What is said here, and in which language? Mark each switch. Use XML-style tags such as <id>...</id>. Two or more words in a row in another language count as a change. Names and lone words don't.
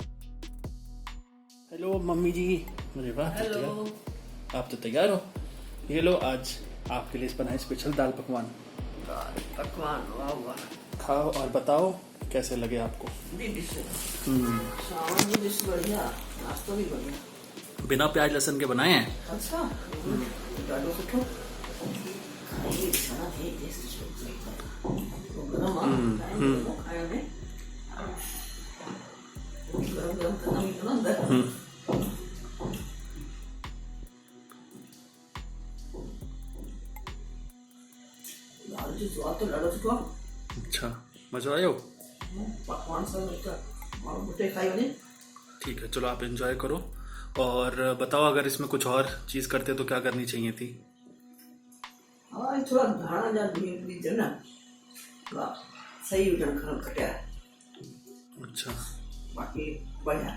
<hi>हेलो मम्मी जी, अरे वाह, आप तो तैयार हो। ये लो आज आपके लिए बनाए स्पेशल दाल पकवान। वाह वाह। खाओ और बताओ कैसे लगे आपको। बढ़िया, नाश्ता भी बढ़िया, बिना प्याज लहसुन के बनाए हैं। अच्छा,</hi> <sd>ॾाढो सुठो।</sd> <hi>खाइए, खाना है, टेस्ट तो गरम आ, खाने में गरम गरम करना भी तो अंदर।</hi> <sd>दाल जो स्वाद तो ॾाढो सुठो आहे। अच्छा, मज़ो आयो। पकवान सां माण्हू बुटे खाई वञे।</sd> <hi>ठीक है, चलो आप एंजॉय करो और बताओ अगर इसमें कुछ और चीज़ करते तो क्या करनी चाहिए थी।</hi> <sd>हाँ, थोड़ा धाणा जा बीज ना थोड़ा सही हुजण खटिया,</sd> <hi>अच्छा बाकी बढ़िया।</hi>